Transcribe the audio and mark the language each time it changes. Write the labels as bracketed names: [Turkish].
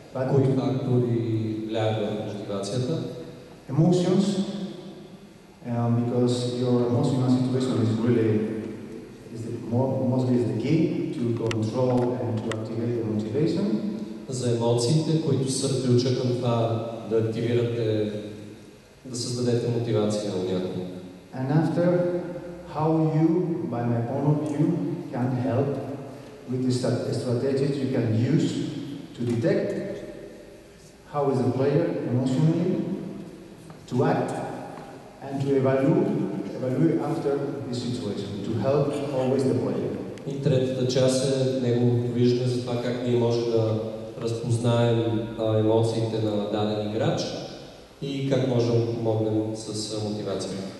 [Bulgarian] Кои фактори влияят върху мотивацията? [English] Emotions, because your emotional situation is really mostly is the key to control and to activate the motivation. [Bulgarian] За емоциите, които са ключа към това да активирате, да създадете мотивация у някого. [English] And after, how you, by my point of view, can help with the strategies you can use to detect how is the player emotionally, to act, and to evaluate after the situation, to help always the player. [Bulgarian] И третата част е неговото виждане за това как ние може да разпознаем емоциите на даден играч и как може да помогнем с мотивация.